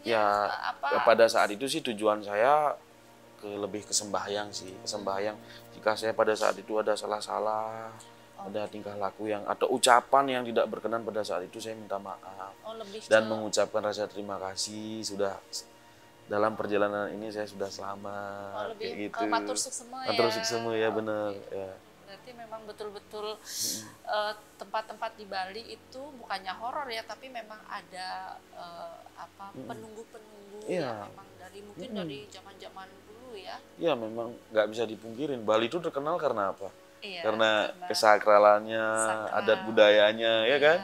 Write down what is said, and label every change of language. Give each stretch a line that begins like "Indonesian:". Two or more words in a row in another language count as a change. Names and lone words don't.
Indonesian: Ya, pada saat itu sih tujuan saya lebih ke sembahyang sih. Sembahyang jika saya pada saat itu ada salah-salah, ada tingkah laku atau ucapan yang tidak berkenan pada saat itu, saya minta maaf. Dan mengucapkan rasa terima kasih sudah dalam perjalanan ini saya sudah selamat. Lebih gitu.
Balinese: Matur suksema ya. Matur suksema
Indonesian: ya, benar. Ya. Berarti memang betul-betul tempat-tempat di Bali itu bukannya horor ya, tapi memang ada penunggu-penunggu yang memang mungkin dari zaman-zaman dulu ya. Iya, memang nggak bisa dipungkirin. Bali itu terkenal karena apa? Karena kesakralannya, adat budayanya, ya kan?